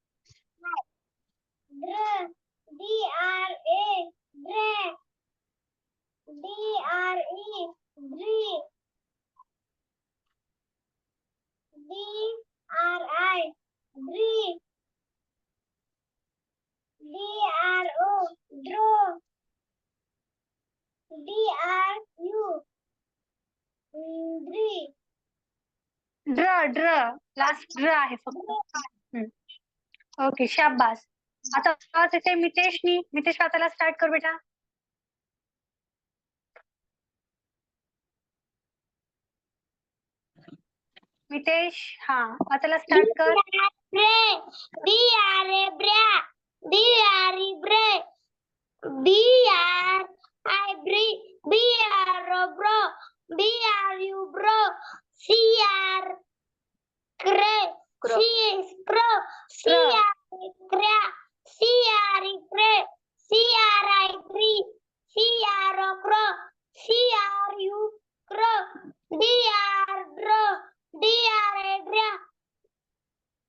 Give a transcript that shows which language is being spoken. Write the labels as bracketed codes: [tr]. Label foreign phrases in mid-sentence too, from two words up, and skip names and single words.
[en] DRA drag, DRE dree, DRI dree, DRO draw, DRU dree. [mr] ड्र लास्ट ड्र आहे फक्त. ओके शाबास. आता वाचायचंय मितेशनी. मितेश वाचायला स्टार्ट कर बेटा. मितेश हा वाचायला स्टार्ट कर. [en] DRA break, DRE break, BRI break, BRO bro, BRU bro, CR crack, CRO crack, CRE crack, CRI cree, CRO crow, CRU crow, DR draw, DRA draw.